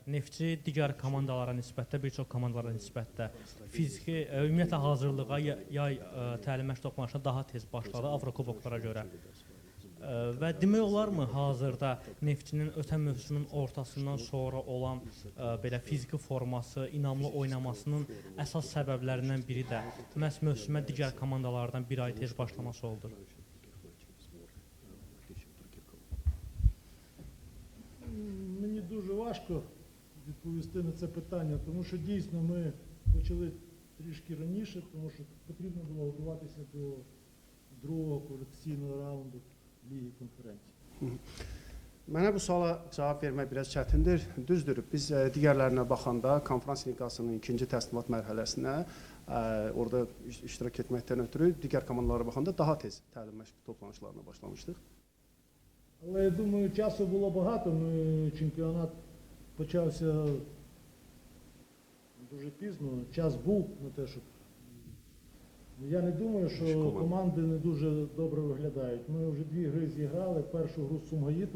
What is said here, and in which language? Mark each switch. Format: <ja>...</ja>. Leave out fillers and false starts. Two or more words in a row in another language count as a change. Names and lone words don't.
<az>Neftçi digər komandalara nisbətdə, bir çox komandalara nisbətdə fiziki, ümumiyyətlə hazırlığa, yay təlim məşq toxunuşuna daha tez başladı Avrokuboklara görə. Və demək olarmı hazırda Neftçinin ötən mövsümün ortasından sonra olan belə fiziki forması, inamlı oynamasının əsas səbəblərindən biri də məhz mövsümə digər komandalardan bir ay tez başlaması oldu.</az> <uk>Мені дуже важко відповісти на це питання, тому що дійсно ми почали трішки раніше, тому що потрібно було готуватися до другого кваліфікаційного раунду</uk> <az>Ligi konferansı. Mənə bu suala cavab vermək biraz çətindir. Düzdür, biz digərlərinə baxanda konferans liqasının ikinci təsnimat mərhələsinə orada iştirak etməkdən ötürü digər komandalara baxanda daha tez təlim məşq toplanışlarına başlamışdıq.</az> <uk>Але я думаю, часу було багато. Чемпіонат почався дуже пізно. Час був на те, щоб... Я не думаю, що команди не дуже добре виглядають. Ми вже 2 гри зіграли. Першу гру з Сумгаїтом.</uk>